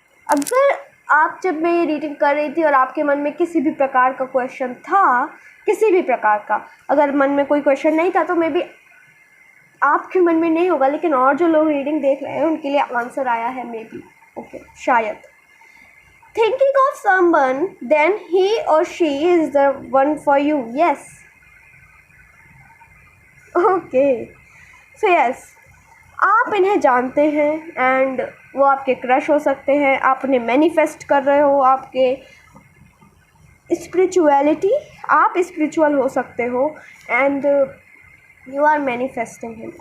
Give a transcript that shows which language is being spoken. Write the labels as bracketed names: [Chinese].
[Hindi] अगर आप, जब मैं ये रीडिंग कर रही थी और आपके मन में किसी भी प्रकार का क्वेश्चन था, किसी भी प्रकार का, अगर मन में कोई क्वेश्चन नहीं था, तो मे बी आपके मन में नहीं होगा, लेकिन और जो लोग रीडिंग देख रहे हैं उनके लिए आंसर आया है मे बी। ओके, शायद। [English] Thinking of someone, then he or she is the one for you. Yes. Okay. So yes, [Hindi] आप इन्हें जानते हैं एंड वो आपके क्रश हो सकते हैं, आप उन्हें मैनिफेस्ट कर रहे हो, आपके स्पिरिचुअलिटी, आप स्पिरिचुअल हो सकते हो and [English] You are manifesting him.